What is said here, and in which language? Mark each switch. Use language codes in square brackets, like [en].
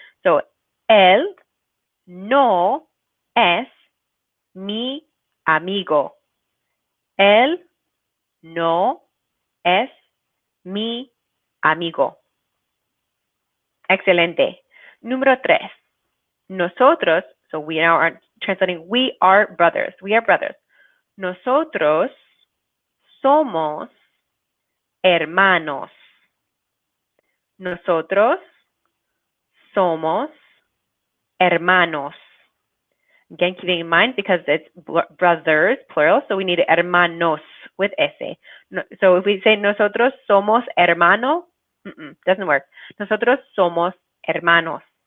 [es] So, él no es mi amigo. Él no es mi amigo. Excelente. Número 3. [en] Nosotros, so we now are translating, we are brothers. We are brothers. [es] Nosotros somos hermanos. Nosotros somos hermanos. [en] Again, keeping in mind because it's brothers, plural, so we need hermanos with S. So if we say [es] nosotros somos hermano, [en] doesn't work. Nosotros somos hermanos.